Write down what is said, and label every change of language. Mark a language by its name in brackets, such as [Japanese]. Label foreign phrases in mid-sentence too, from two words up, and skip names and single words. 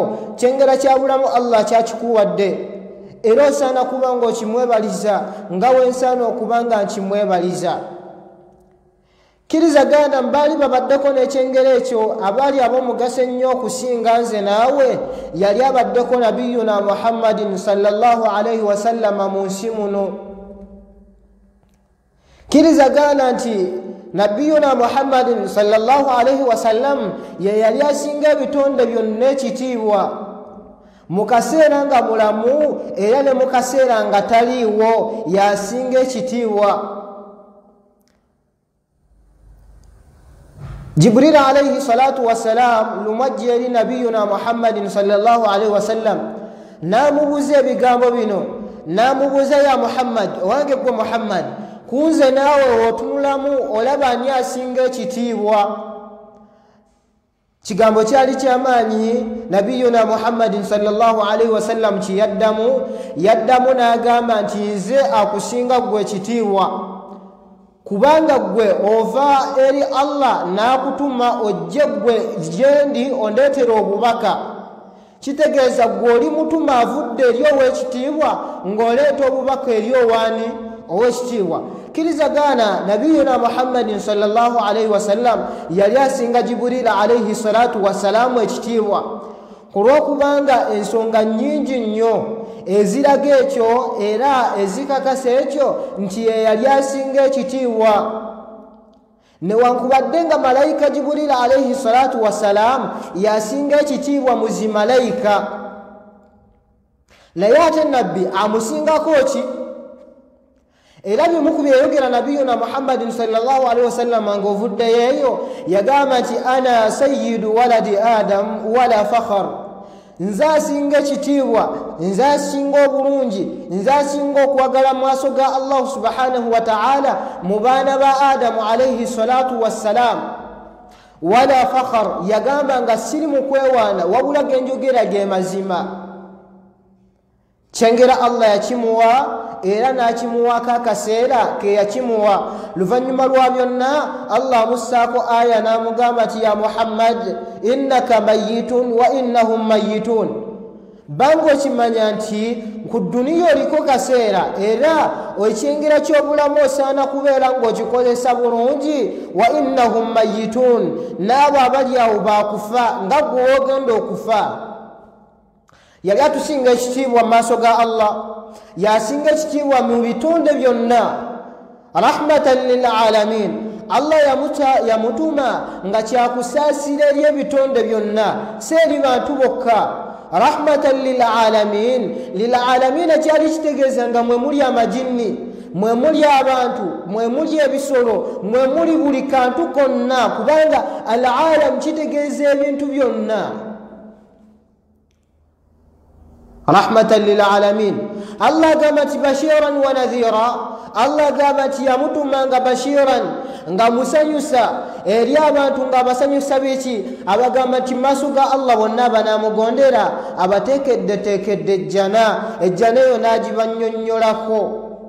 [Ganda] Kyengera kya bulamu Allah kyakikuwadde era osaana kuba ng'okimwebaliza nga wensaana okuba nga nkimwebaliza. kiriza ganda mbali babaddeko n'ekyengero ekyo abaali ab'omugaso ennyo okusinga nze naawe yali abaddeko [Arabic] نبينا محمد صلى الله عليه وسلم [Ganda] mu nsi muno. kiriza ganda nti [Arabic] نبينا محمد صلى الله عليه وسلم [Ganda] ye yali asinga ebitonde byonna ekitiibwa mu kaseera nga mulamu era ne mu kaseera nga taliiwo yasinga ekitiibwa. [Arabic] جبريل عليه الصلاة والسلام [Ganda] lumwajja eri [Arabic] نبينا محمد صلى الله عليه وسلم [Ganda] namubuuza ebigambo bino, namubuuza [Arabic] يا محمد, [Ganda] owange gwe muhammad, kunze naawe otunulamu olaba ani asinga ekitiibwa? kigambo kyali kyamaanyi. [Arabic] نبينا محمد صلى الله عليه وسلم [Ganda] yaddamu n'agamba nti nze akusinga gwe ekitiibwa, kubanga gwe ova eri Allah n'akutuma ojje gwe gyendi ondeetera obubaka. kitegeeza gwe oli mutuma avudde eri ow'ekitiibwa ng'oleeta obubaka eri owaani? ow'ekitiibwa. kiriza gaana [Arabic] نبينا محمد صلى الله عليه وسلم [Ganda] yali asinga [Arabic] جبريل عليه الصلاة والسلام [Ganda] ekitiibwa, kulw'okubanga ensonga nnyingi nnyo eziraga ekyo era ezikakasa ekyo nti ye yali asinga ekitiibwa. newankubadde nga malayika [Arabic] جبريل عليه الصلاة والسلام [Ganda] yasinga ekitiibwa mu zimalayika, naye ate nabbi amusingako ki? era bimu ku byeyogera [Arabic] نبينا محمد صلى الله عليه وسلم [Ganda] ng'ovuddeyo eyo yagamba nti [Arabic] أنا سيد ولد آدم ولا فخر, [Ganda] nze asinga ekitiibwa, nze asinga obulungi, nze asinga okwagala mu maaso ga [Arabic] الله سبحانه وتعالى [Ganda] mu baana ba [Arabic] آدم عليه الصلاة والسلام. ولا فخر, [Ganda] yagamba nga siri mu kwewaana wabula genjogera ge mazima. kyengera Allah yakimuwa era n'akimuwaako akaseera ke yakimuwa. luvannyuma lwa byonna Allah amussaako aya n'amugamba nti [Arabic] يا محمد إنك ميت وإنهم ميتون, [Ganda] banga okimanya nti ku duniya oliko kaseera era ekyengera ky'obulamu osaana kubeera ng'okikozesa bulungi. [Arabic] وإنهم ميتون, [Ganda] n'abo abali awo baakufa nga gwe wogenda okufa. yali atusinga ekitiibwa mu maaso ga Allah, yasinga ekitiibwa mu bitonde byonna. [Arabic] رحمة للعالمين, [Ganda] Allah yamutuma nga kyakusaasira eri ebitonde byonna, si eri bantu bokka. [Arabic] رحمة للعالمين، للعالمين [Ganda] kyali kitegeeza nga mwe muli amajinni, mwe muli abantu, mwe muli ebisolo, mwe muli buli kantu konna, kubanga [Arabic] العالم [Ganda] kitegeeza ebintu byonna. [Arabic] رحمة للعالمين. [Ganda] Allah agamba nti [Arabic] بشيرا ونذيرا, [Ganda] Allah agamba nti yamutuma nga bashiran, nga musanyusa eri abantu, nga abasanyusa biki? abagamba nti maaso ga Allah bonna banamugondera abateekeddeteekedde ejjana eyo n'agibannyonnyolako.